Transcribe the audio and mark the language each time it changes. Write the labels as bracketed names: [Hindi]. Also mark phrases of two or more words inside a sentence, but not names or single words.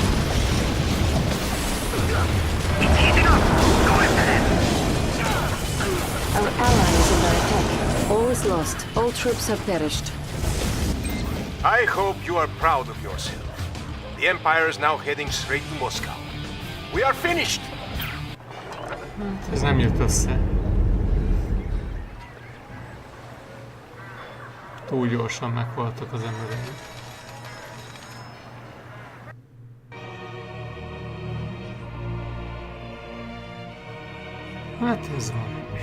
[English] It's heating up. Go after them. Our ally is under attack. All is lost. All troops have perished. I hope you are proud of yourself. The Empire is now heading straight to Moscow. We are finished! [Hungarian] Ez nem jött össze. Túl gyorsan meghaltak az emberek. Hát ez van.